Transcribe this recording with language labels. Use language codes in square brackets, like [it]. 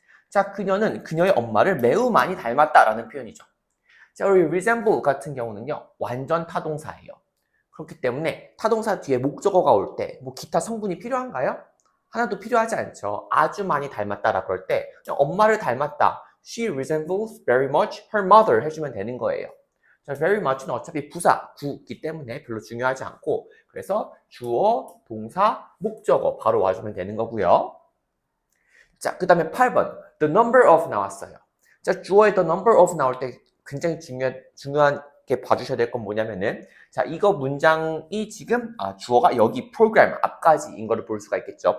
[ko] 자, 그녀는 그녀의 엄마를 매우 많이 닮았다라는 표현이죠. 자, 우리 resemble 같은 경우는요, 완전 타동사예요. 그렇기 때문에 타동사 뒤에 목적어가 올 때 뭐 기타 성분이 필요한가요? 하나도 필요하지 않죠. 아주 많이 닮았다라 그럴 때 그냥 엄마를 닮았다. [en] She resembles very much her mother [ko] 해주면 되는 거예요. 자, very much는 어차피 부사, 구이기 때문에 별로 중요하지 않고 그래서 주어, 동사, 목적어 바로 와주면 되는 거고요. 자, 그 다음에 8번 the number of 나왔어요. 자, 주어에 the number of 나올 때 굉장히 중요하게 봐주셔야 될 건 뭐냐면은 자, 이거 문장이 지금 주어가 여기 프로그램 앞까지인 거를 볼 수가 있겠죠.